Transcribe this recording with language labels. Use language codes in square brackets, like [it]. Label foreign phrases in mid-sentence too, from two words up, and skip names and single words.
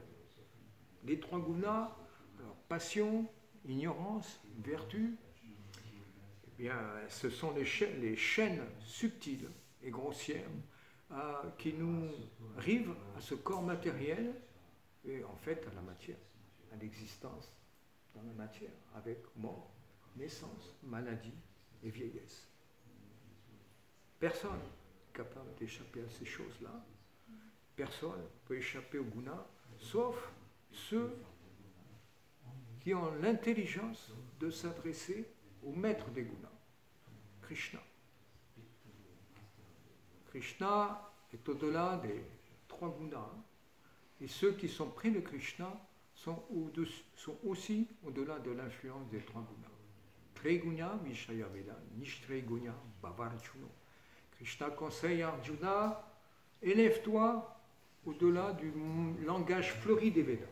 [fr] Les trois gunas, alors, passion, ignorance, vertu, eh bien, ce sont les chaînes subtiles et grossières qui nous rivent à ce corps matériel et en fait à la matière, à l'existence dans la matière, avec mort, naissance, maladie et vieillesse. Personne n'est capable d'échapper à ces choses-là. Personne ne peut échapper au guna, sauf ceux qui ont l'intelligence de s'adresser au maître des gunas, Krishna. Krishna est au-delà des trois gunas, et ceux qui sont près de Krishna sont aussi au-delà de l'influence des trois gunas. [sa] त्रैगुण्यविषया वेदा, निस्त्रैगुण्यो भवार्जुन. [fr] Krishna conseille à Arjuna, élève-toi au-delà du langage fleuri des Védas.